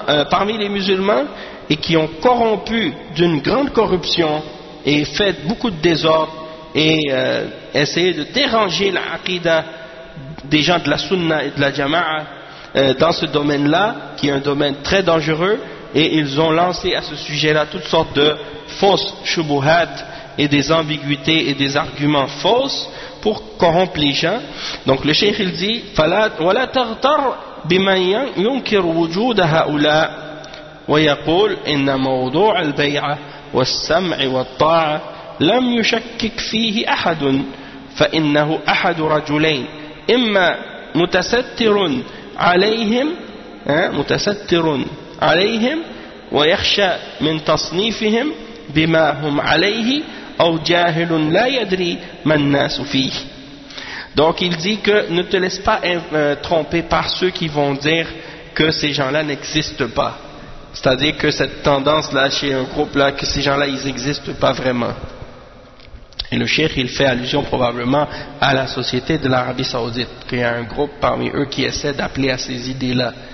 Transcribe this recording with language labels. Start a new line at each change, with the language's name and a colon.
French: parmi les musulmans et qui ont corrompu d'une grande corruption et fait beaucoup de désordre et essayé de déranger la aqidah des gens de la sunna et de la jama'a dans ce domaine-là, qui est un domaine très dangereux. Et ils ont lancé à ce sujet-là toutes sortes de fausses shubuhat et des ambiguïtés et des arguments fausses pour corrompre les gens. Donc le cheikh il dit
Arabic: وَلَا تَغْتَرْ بِمَنْ يُنْكِرْ وُجُودَ هَؤُلَا وَيَقُولْ إِنَّ مَوْضُوعَ الْبَيْعَ وَالسَّمْعِ وَالطَّاعَ لَمْ يُشَكِّكْ فِيهِ أَحَدٌ فَإِنَّهُ أَحَدُ رَجُلَيْنِ إِمَّا مُتَسَتِّرٌ عَلَيْهِمْ مُتَسَتِّرٌ عليهم ويخشى من تصنيفهم بما هم عليه أو جاهل لا يدري من الناس فيه.
French: Donc il dit que ne te laisse pas tromper par ceux qui vont dire que ces gens-là n'existent pas. C'est-à-dire que cette tendance-là chez un groupe-là, que ces gens-là, ils n'existent pas vraiment. Et le cheikh, il fait allusion probablement à la société de l'Arabie Saoudite, qu'il y a un groupe parmi eux qui essaie d'appeler à ces idées-là.